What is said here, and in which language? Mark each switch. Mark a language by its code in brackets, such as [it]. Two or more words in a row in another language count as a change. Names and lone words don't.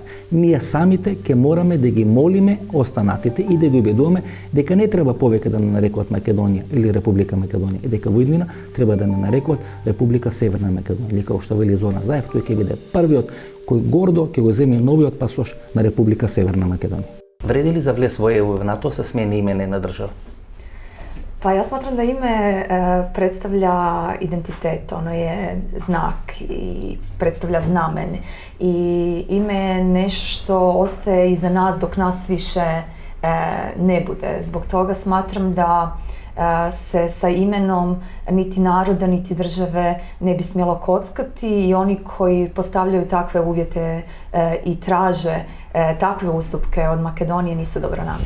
[mk] Ние самите ќе мораме да ги молиме останатите и да ги убедуваме дека не треба повеќе да не нарекуваат Македонија или Република Македонија и дека во иднина треба да не нарекуваат Република Северна Македонија. Или како што вели Зоран Заев, тој ќе биде првиот кој гордо ќе го земе новиот пасош на Република Северна Македонија. Вреди ли за влез во ЕУ и НАТО се смени име на една држава? [hr] Pa ja smatram da ime predstavlja identitet, ono je znak i predstavlja znamen i ime je nešto što ostaje iza nas dok nas više ne bude. Zbog toga smatram da se sa imenom niti naroda niti države ne bi smjelo kockati i oni koji postavljaju takve uvjete i traže takve ustupke od Makedonije nisu dobronamjerni.